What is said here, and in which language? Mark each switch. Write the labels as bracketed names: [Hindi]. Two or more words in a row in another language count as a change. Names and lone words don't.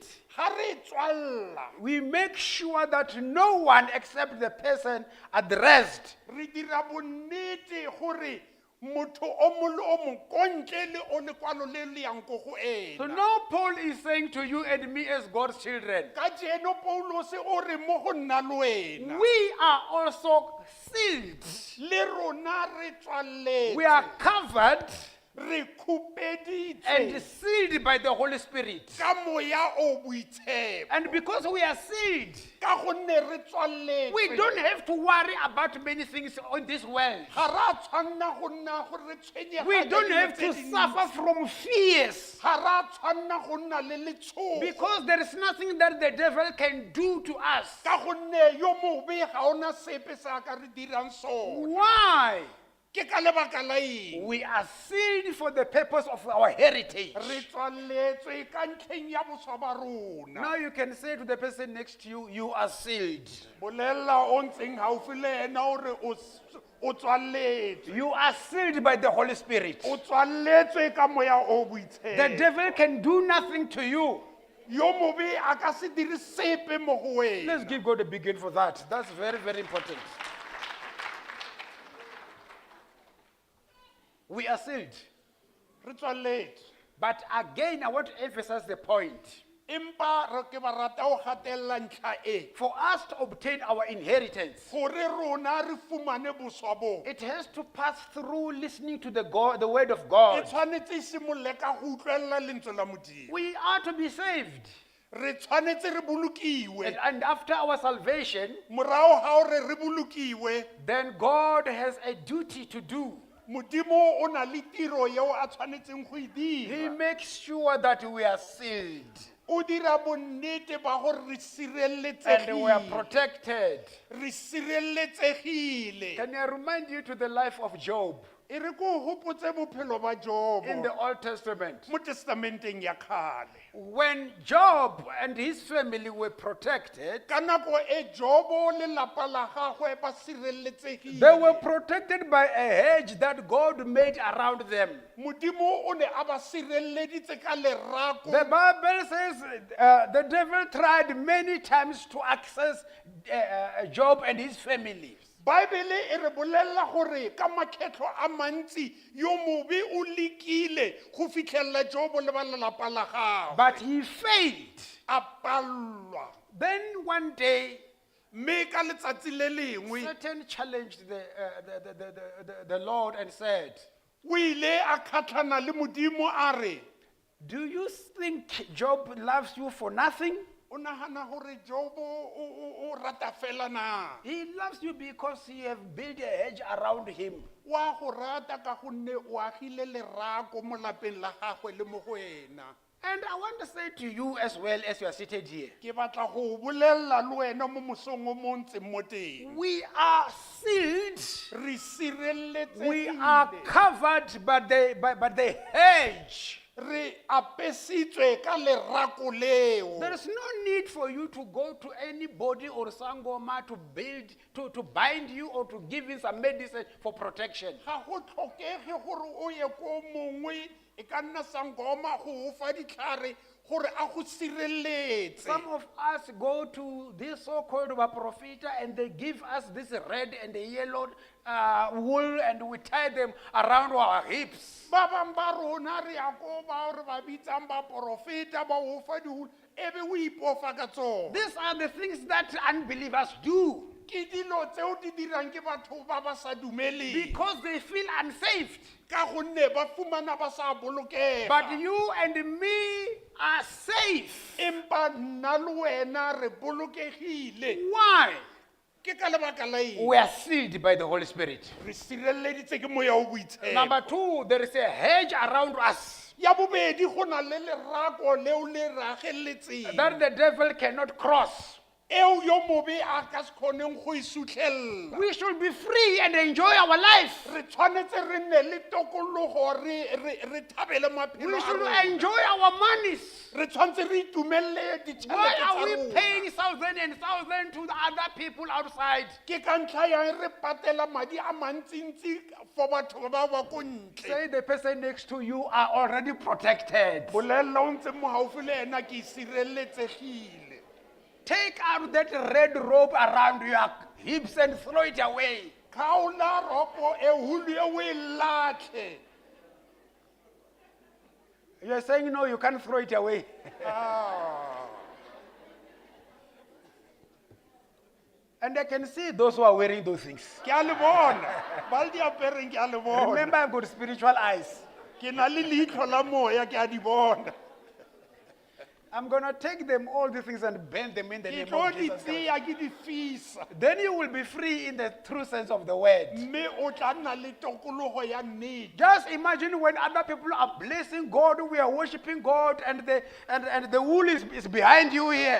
[Tswana] ga re tswalela [English] we make sure that no one except the person addressed [Tswana] re dira bonnete gore motho o mo le o mongwe ko ntle le o lekwalo le le yang ko go [English] So [Tswana] ena [English] now Paul is saying to you and me as God's children, [Tswana] ka jeno paulose o re mo go nna le wena [English] we are also sealed. [Tswana] le rona re tswaletse [English] We are covered [Tswana] re [English] and [Tswana] khupeditswe [English] sealed by the Holy Spirit. [Tswana] ka moya o boitshepo [English] And because we are sealed, [Tswana] ka gonne re tswaletswe [English] we don't have to worry about many things in this world. [Tswana] ga ra tshwanna go nna gore re tshwenyega [English] We [Tswana] ka [English] don't [Tswana] dilo [English] have [Tswana] tse [English] to [Tswana] dintsi. [English] suffer from fears [Tswana] ga ra tshwanna go nna le letshogo [English] because there is nothing that the devil can do to us. [Tswana] ka gonne yo mobe ga ona sepe sa ka re dirang sone [English] Why? [Tswana] ke ka lebaka la eng [English] We are sealed for the purpose of our heritage. [Tswana] re tswaletswe ka ntlheng ya boswa ba rona [English] Now you can say to the person next to you, you are sealed. [Tswana] bolela o ntseng haufi le ena ore o tswaletswe [English] You are sealed by the Holy Spirit. [Tswana] o tswaletswe ka moya o [English] The [Tswana] boitshepo [English] devil can do nothing to you. [Tswana] yo mobe a ka se dire sepe mo go wena [English] Let's give God a big hand for that. That's very, very important. We are sealed. [Tswana] re tswaletswe [English] But again, I want to emphasize the point. [Tswana] empa re ke ba rata o gatella ntlha e [English] For us to obtain our inheritance, [Tswana] gore rona re fumane boswa bo [English] it has to pass through listening to the word of [Tswana] e [English] God. [Tswana] tshwanetse e simololle ka go utlwelela lentswe la modimo [English] We are to be saved. [Tswana] re tshwanetse re bolokiwe [English] And after our salvation, [Tswana] morago ga ore re bolokiwe [English] then God has a duty to do. [Tswana] modimo o na le tiro yeo a tshwanetseng go e [English] He [Tswana] dira [English] makes sure that we are sealed [Tswana] o dira bonnete ba gore re [English] and we are [Tswana] sireletsegile [English] protected. [Tswana] re sireletsegile [English] Can I remind you to the life of Job [Tswana] e re ko hopotse bophelo ba jobo [English] in the Old Testament? [Tswana] mo testamenteng ya kgale [English] When Job and his family were protected, [Tswana] ka nako e jobo le lapa la gagwe ba [English] they [Tswana] sireletsegile [English] were protected by a hedge that God made around them. [Tswana] modimo o ne a ba sireleditse ka lerako [English] The Bible says the devil tried many times to access Job and his family. [Tswana] baebele e re bolelela gore ka makgetlo a mantsi yo mobe o lekile go fitlhelela jobo le ba lelapa la gagwe [English] But he failed. [Tswana] a pallwa [English] Then one day, [Tswana] mme ka letsatsi le lengwe [English] Satan challenged the Lord and said, [Tswana] o ile a kgatlhana le modimo a re [English] do you think Job loves you for nothing? [Tswana] o nagana gore jobo o rata fela na [English] He loves you because you have built a hedge around him. [Tswana] wa go rata ka gonne o agile lerako mo lapeng la gagwe le mo go wena [English] And I want to say to you as well as you are seated here, [Tswana] ke batla go bolelela le wena mo mosong o mo ntseng mo teng [English] we are sealed, [Tswana] re [English] we are [Tswana] sireletsegile [English] covered by the hedge. [Tswana] re apesitswe ka lerako leo [English] There is no need for you to go to anybody or sangoma to build, to bind you or to give you some medicine for protection. [Tswana] ga go tlhokege gore o ye ko mongwe e ka nna sangoma go o fa ditlhare gore a go sireletse [English] Some of us go to this so-called profita and they give us this red and yellow wool and we tie them around our hips. [Tswana] ba bang ba rona re ya ko ba re ba bitsang ba profeta ba o fa dihulu e be o ipofa ka tsona [English] These are the things that unbelievers do [Tswana] ke dilo tseo di dirang ke batho ba ba sa dumeleng [English] because they feel unsafe. [Tswana] ka gonne ba fumana ba sa bolokega [English] But you and me are safe. [Tswana] empa nna le wena re bolokegile [English] Why? [Tswana] ke ka lebaka la eng [English] We are sealed by the Holy Spirit. [Tswana] re sireleditse ke moya o boitshepo [English] Number two, there is a hedge around us [Tswana] ya bobedi go na le lerako leo le rageletseng [English] that the devil cannot cross. [Tswana] eo yo mobe a ka se kgoneng go e sutlhelela [English] We should be free and enjoy our life. [Tswana] re tshwanetse re nne le tokologo re thabele maphelo [English] We [Tswana] a [English] should [Tswana] rona. [English] enjoy our monies. [Tswana] re tshwanetse re itumelele [English] Why [Tswana] ditšhelete [English] are [Tswana] tsa [English] we [Tswana] rona [English] paying thousand to the other people outside? [Tswana] ke ka ntlha yang re patela madi a mantsintsi for batho ba ba ko ntle [English] Say the person next to you are already protected. [Tswana] bolelela o ntse mo gaufi le ena ke sireletsegile [English] Take out that red rope around your hips and throw it away. [Tswana] kgaola ropo e hulu e o e latlhe [English] You are saying no, you can't throw it away. And I can see those who are wearing those things. [Tswana] ke a le bona ba le di apereng ke a le bona [English] Remember, I've got spiritual eyes. [Tswana] ke na le leitlho la moya ke a di bona [English] I'm going to take them, all these things, and bend them in the [Tswana] ke [English] name [Tswana] tlo [English] of [Tswana] di [English] Jesus Christ. [Tswana] tseya ke di fisa [English] Then you will be free in the true sense of the word. [Tswana] mme o tla nna le tokologo ya nnete [English] Just imagine when other people are blessing God, we are worshiping God, and the wool is behind you here.